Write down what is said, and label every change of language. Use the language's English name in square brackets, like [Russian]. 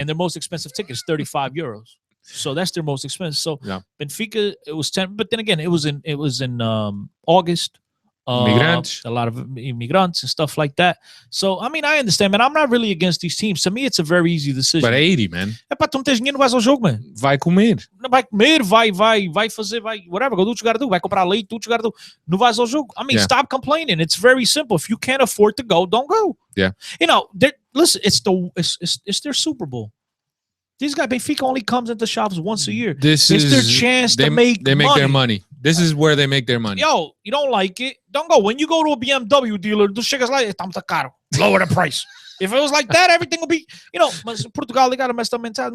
[English] And their most expensive ticket is €35. So that's their most expensive. So yeah. Benfica, it was 10, but then again, it was in August. A lot of immigrants and stuff like that. So, I mean, I understand, man. I'm not really against these teams. To me, it's a very easy decision. But 80, man. [Portuguese] É pá, tu não tens dinheiro, não vais ao jogo, man. Vai comer. Não vai comer, vai fazer, whatever. [English] Go do what you gotta do. [Portuguese] Vai comprar leite, [English] do what you gotta do. [Portuguese] Não vais ao jogo. [English] I mean, stop complaining. It's very simple. If you can't afford to go, don't go. Yeah. Listen, it's their Super Bowl. These guys, Benfica only comes into shops once a year. It's their chance to make They make their money. This is where they make their money. Yo, you don't like it? Don't go. When you go to a BMW dealer, [Portuguese] do chegas lá, está muito caro. [English] Lower the price. If it was like that, everything would be, mas in Portugal, they got a messed up mentality.